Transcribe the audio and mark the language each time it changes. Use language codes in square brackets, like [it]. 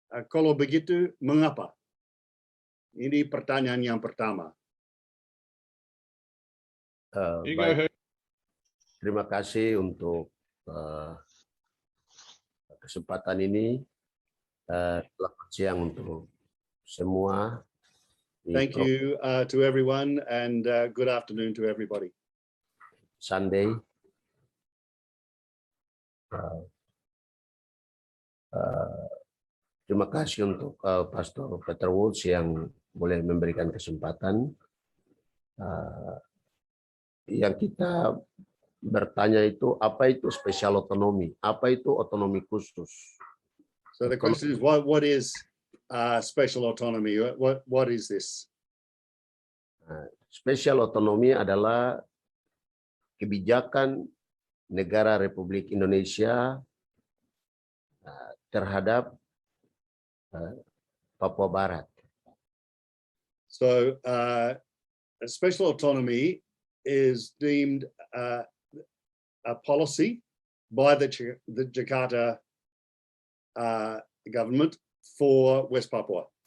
[id] Kalau begitu, mengapa? Ini pertanyaan yang pertama. Baik. Terima kasih untuk kesempatan ini. Selamat siang untuk semua. [en] Thank you to everyone and good afternoon to everybody. Sunday. [id] Terima kasih untuk Pastor Peter Woods yang boleh memberikan kesempatan. Yang kita bertanya itu, apa itu special autonomy? Apa itu otonomi khusus? [en] So the question is, what is special autonomy? What is this? [id] Special autonomy adalah kebijakan negara Republik Indonesia terhadap Papua Barat. [en] So special autonomy is deemed a policy by the Jakarta government for West Papua.